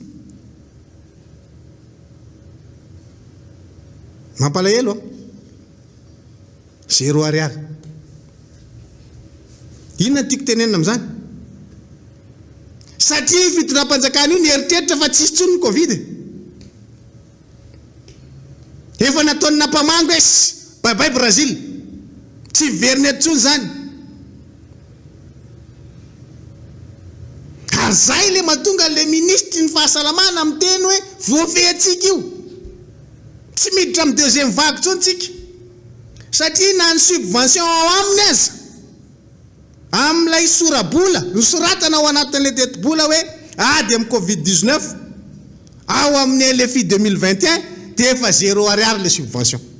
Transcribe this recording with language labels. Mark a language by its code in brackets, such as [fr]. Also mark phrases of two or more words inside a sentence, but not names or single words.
[mg] Mampalahelo 0 ariary. Inona tiako tenenina amin'izany? Satria fitondram-panjakana io nieritreritra fa tsisy tsony ny Covid. Efa nataony nampamango esy bye-bye Brazil, tsy veriny eto tsony zany. Ary zay le mahatonga le ministry ny fahasalamana miteny hoe voafehintsika io, tsy miditra amin'ny [fr] deuxième vague [mg] tsony tsika, satria na ny subvention ao aminy aza amin'ilay sorabola nosoratana ao anatin'le teti-bola hoe ady amin'ny Covid-19 ao amin'ny LFI 2021 dia efa 0 ariary le subvention.